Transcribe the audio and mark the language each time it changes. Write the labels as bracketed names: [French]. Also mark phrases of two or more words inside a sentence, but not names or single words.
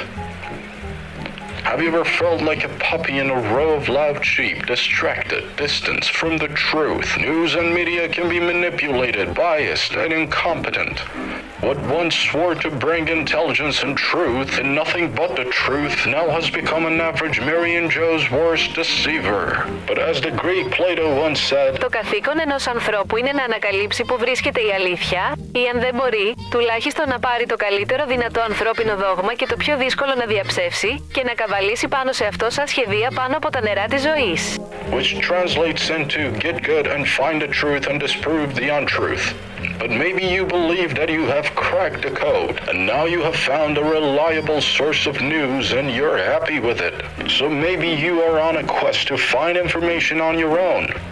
[English] Have you ever felt like a puppy in a row of loud sheep, distracted, distanced from the truth? News and media can be manipulated, biased, and incompetent. What once swore to bring intelligence and truth, and nothing but the truth, now has become an average Mary and Joe's worst deceiver. But as the Greek Plato once said, [Greek] το καθήκον ενός ανθρώπου είναι να ανακαλύψει που βρίσκεται η αλήθεια, ή αν δεν μπορεί, τουλάχιστον να πάρει το καλύτερο δυνατό ανθρώπινο δόγμα και το πιο δύσκολο να διαψεύσει και να καβαλήσει πάνω σε αυτό σαν σχεδία πάνω από τα νερά της ζωής. [English] Which translates into get good and find the truth and disprove the untruth. But maybe you believe that you have cracked the code, and now you have found a reliable source of news and you're happy with it. So maybe you are on a quest to find information on your own.